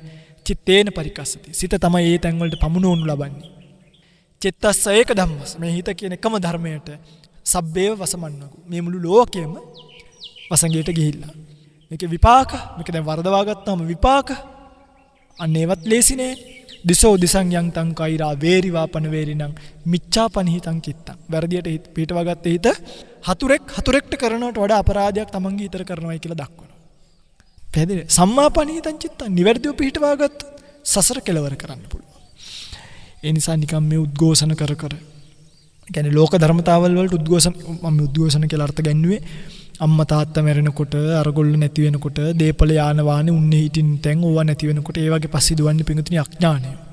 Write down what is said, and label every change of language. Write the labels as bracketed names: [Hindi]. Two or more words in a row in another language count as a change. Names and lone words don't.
[Pali] චිත්තේන පරිකස්සති [Sinhala] සිත තමයි ඒ තැන් වලට පමුණවනු ලබන්නේ. [Pali] චිත්තස්ස ඒක ධම්මස්ස [Sinhala] මේ හිත කියන එකම ධර්මයට [Pali] සබ්බේව වසමන්නෝකෝ. [Sinhala] මේ මුළු ලෝකෙම වසඟයට ගිහිල්ලා. මේක විපාක. මේක දැන් වරදවා ගත්තාම විපාක. අන්න ඒවත් ලේසි නෑ. [Pali] දිසෝ දිසං යං තං කෛරා වේරිවා පන වේරිණං මිච්ඡාපනිහිතං චිත්තං. [Sinhala] වැරදියට පිටවා ගත්ත හිත හතුරෙක්ට කරනවට වඩා අපරාධයක් තමන්ගේ හිතට කරනවායි කියලා දක්වනවා. [Pali] පැහැදිලි? සම්මාපනිහිතං චිත්තං. [Sinhala] නිවැරදිව පිටවා ගත්තොත් සසර කෙලවර කරන්න පුළුවන්. ඒ නිසා නිකම් මේ උද්ඝෝෂණ කර කියන්නේ ලෝක ධර්මතාවල් වලට උද්ඝෝෂණ කියලා අර්ථ ගැන්නුවේ අම්මා තාත්තා මැරෙනකොට අරගොල්ලෝ නැති වෙනකොට දීපල යාන වාහනේ උන්නේ හිටින් තැන් ඕවා නැති වෙනකොට ඒ වගේ පස්සේ දුවන්නේ පිඟුතුනි අඥානය.